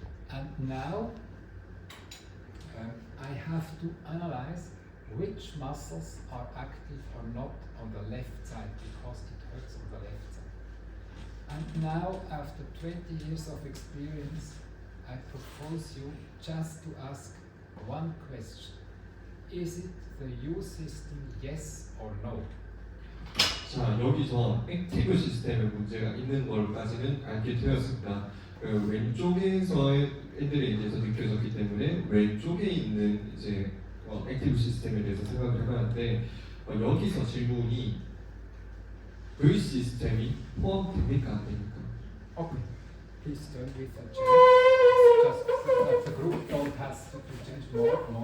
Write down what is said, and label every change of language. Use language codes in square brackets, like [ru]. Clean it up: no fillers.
[en] And now I have to analyze which muscles are active or not on the left side because it hurts on the left side. And now, after 20 years of experience, I propose you just to ask one question. Is it the U system, yes or no? [ko] 자, 여기서 액티브 시스템에 문제가 있는 걸까지는 알게 되었습니다. 그 왼쪽에서의 애들에 대해서 느껴졌기 때문에 왼쪽에 있는 이제 액티브 시스템에 대해서 생각을 해봤는데 여기서 질문이 V 시스템이 포함됩니까 안 됩니까? [en] Okay. Please turn with a chair. Just that the group don't have to change more.